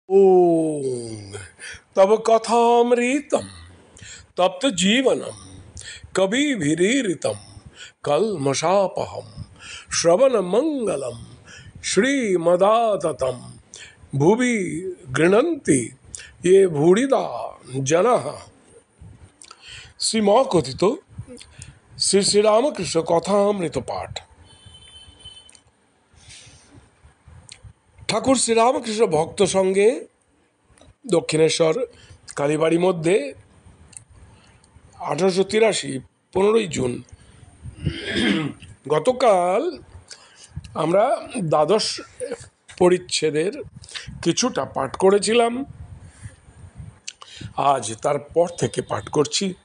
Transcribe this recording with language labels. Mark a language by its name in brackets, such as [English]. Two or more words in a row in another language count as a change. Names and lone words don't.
[Sanskrit] ओम तब कथामृतम तप्त जीवनम कविभिरीरितम कल्मषापहम श्रवण मंगलम श्रीमदाततम भुवि गृह्णन्ति ये भूरिदा जनः। [Bangla] শ্রীম কথিত শ্রী শ্রী রামকৃষ্ণ কথামৃত পাঠ। ঠাকুর শ্রীরামকৃষ্ণ ভক্ত সঙ্গে দক্ষিণেশ্বর কালীবাড়ির মধ্যে 1883 15ই জুন। গতকাল আমরা দ্বাদশ পরিচ্ছেদের কিছুটা পাঠ করেছিলাম, আজ তারপর থেকে পাঠ করছি।